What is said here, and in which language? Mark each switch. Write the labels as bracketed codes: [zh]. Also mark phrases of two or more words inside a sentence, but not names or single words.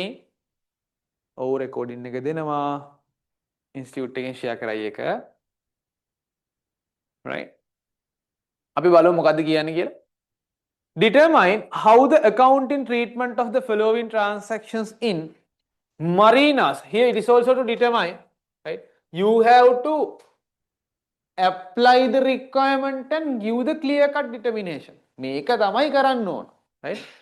[si] Oh, recording එක දෙනවා. Institute එකෙන් share කරයි එක. Right. අපි බලමු මොකද්ද කියන්නේ කියලා. [en] Determine how the accounting treatment of the following transactions in marinas. Here it is also to determine, right? You have to apply the requirement and give the clear cut determination. [si] මේක තමයි කරන්න ඕන, right?